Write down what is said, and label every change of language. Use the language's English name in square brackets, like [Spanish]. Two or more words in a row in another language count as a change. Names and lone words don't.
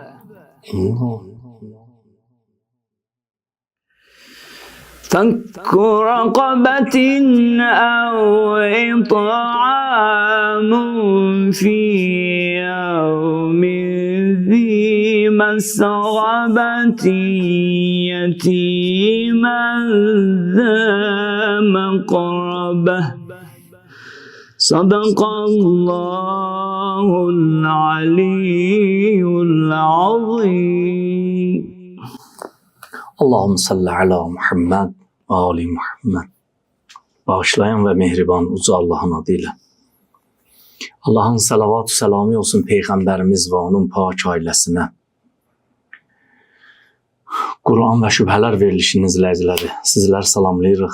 [Arabic] فك رقبة أو إطعام في يوم ذي مسغبة يتيما ذا مقربة. صدق الله العلي العظيم. اللهم صل على محمد وآل محمد. [Azerbaijani] Bağışlayan ve mehriban uca Allah'ın adıyla. Allah'ın salavat-ı selamı olsun Peyğəmbərimiz ve onun pak ailəsinə. Quran ve şübhələr verilişinin izləyiciləri, sizləri salamlayırıq.